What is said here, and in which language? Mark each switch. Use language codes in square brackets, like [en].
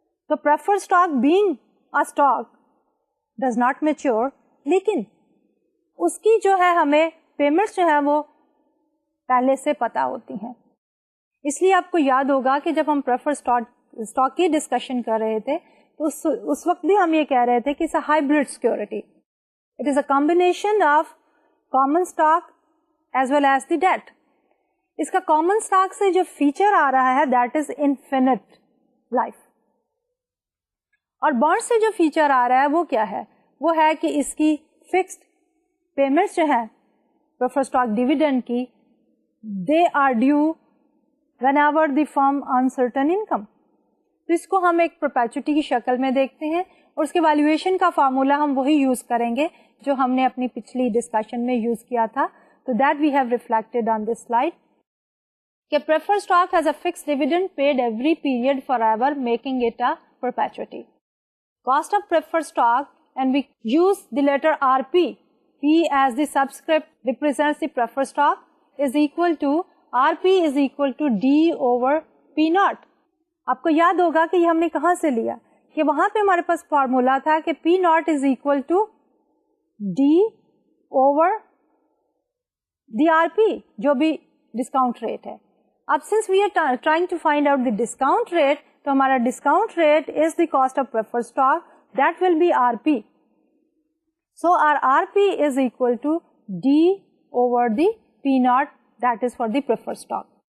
[en] The preferred stock being a stock does not mature, [ur] لیکن اس کی جو ہے ہمیں پیمنٹس جو ہے وہ پہلے سے پتا ہوتی ہیں. اس لیے آپ کو یاد ہوگا کہ جب ہم پریفرڈ اسٹاک کی ڈسکشن کر رہے تھے تو اس وقت بھی ہم یہ کہہ رہے تھے کہ [en] it's a hybrid security. It is a combination of common stock as well as the debt. [ur] اس کا کامن اسٹاک سے جو فیچر آ رہا ہے [en] that is infinite life, [ur] اور بانڈ سے جو فیچر آ رہا ہے وہ کیا ہے؟ وہ ہے کہ اس کی فکسڈ پیمنٹس جو ہے پریفرڈ اسٹاک ڈیویڈنڈ کی [en] They are due whenever the firm earn certain income. [ur] تو اس کو ہم ایک پرپیچوٹی کی شکل میں دیکھتے ہیں اور اس کے ویلیویشن کا فارمولا ہم وہی یوز کریں گے جو ہم نے اپنی پچھلی ڈسکشن میں یوز کیا تھا. [en] تو that we have reflected on this slide کہ preferred stock has a fixed dividend paid every period forever, making it a perpetuity. Cost of preferred stock, and we use the letter RP, P as the subscript represents the preferred stock, is equal to RP is equal to D over P naught. [ur] آپ کو یاد ہوگا کہ یہ ہم نے کہاں سے لیا کہ وہاں پہ ہمارے پاس فارمولا تھا کہ [en] P naught is equal to D over the RP [ur] جو بھی ڈسکاؤنٹ ریٹ ہے. [en] اب since we are trying to find out the discount rate, [ur] تو ہمارا [en] discount rate is the cost of preferred stock, that will be RP. So our RP is equal to D over the P naught, that is for the preferred stock.